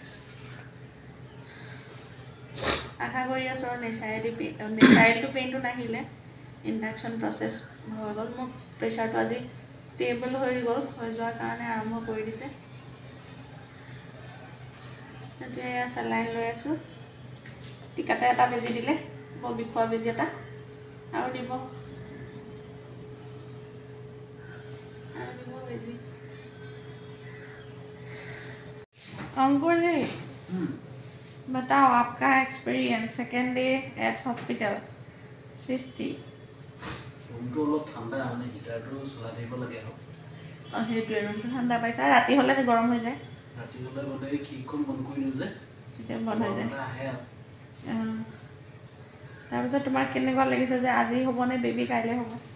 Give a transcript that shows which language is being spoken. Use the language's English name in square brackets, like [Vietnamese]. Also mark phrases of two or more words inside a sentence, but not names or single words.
[Assamese] আশা কৰি আছোঁ আৰু নেচাৰেলটো পেইনটো নাহিলে [English] induction process [Assamese] হৈ গ'ল মোৰ প্ৰেছাৰটো আজি ষ্টেবল হৈ গ'ল হৈ যোৱাৰ কাৰণে আৰম্ভ কৰি দিছে এতিয়া এয়া চেলাইন লৈ আছোঁ টিকাতে এটা বেজি দিলে বৰ বিষোৱা বেজি এটা আৰু দিব [Hindi] अंकुर जी बताओ आपका एक्सपीरियंस [English] second day at hospital [Assamese] सृष्टि ৰুমটো অলপ ঠাণ্ডা মানে হিটাৰটো চলাই থাকিব লাগে আৰু সেইটোৱে ৰুমটো ঠাণ্ডা পাইছা ৰাতি হ'লে গৰম হৈ যায় ৰাতি হ'লে মানে এই খিৰিকীখন বন্ধ কৰি দিওঁ যে তেতিয়া বন্ধ হৈ যায় আহে আৰু তাৰপিছত তোমাৰ কেনেকুৱা লাগিছে যে আজি হ'বনে বেবী কাইলৈ হ'ব